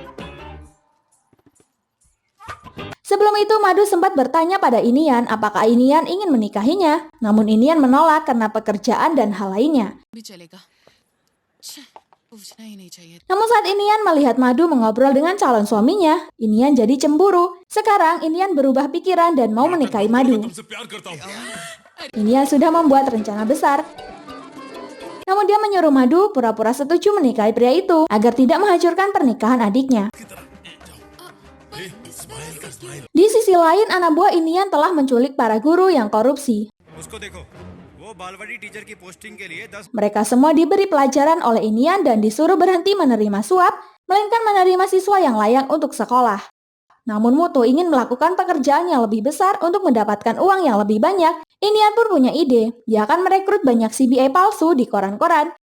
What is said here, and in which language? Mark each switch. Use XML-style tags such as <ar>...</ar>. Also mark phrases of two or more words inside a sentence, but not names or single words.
<id>Sebelum itu, Madu sempat bertanya pada Inian apakah Inian ingin menikahinya. Namun Inian menolak karena pekerjaan dan hal lainnya. Namun saat Inian melihat Madu mengobrol dengan calon suaminya, Inian jadi cemburu. Sekarang Inian berubah pikiran dan mau menikahi Madu.</id> <hi>तुमसे प्यार करता हूँ.</hi> <id>Inian sudah membuat rencana besar. Namun dia menyuruh Madu pura-pura setuju menikahi pria itu agar tidak menghancurkan pernikahan adiknya. Di sisi lain, anak buah Inian telah menculik para guru yang korupsi.</id> <hi>उसको देखो वो बालवाड़ी टीचर की पोस्टिंग के लिए 10</hi> <id>Mereka semua diberi pelajaran oleh Inian dan disuruh berhenti menerima suap, melainkan menerima siswa yang layak untuk sekolah. Namun Muto ingin melakukan pekerjaan yang lebih besar untuk mendapatkan uang yang lebih banyak. Inian pun punya ide, dia akan merekrut banyak CBI palsu di koran-koran.</id>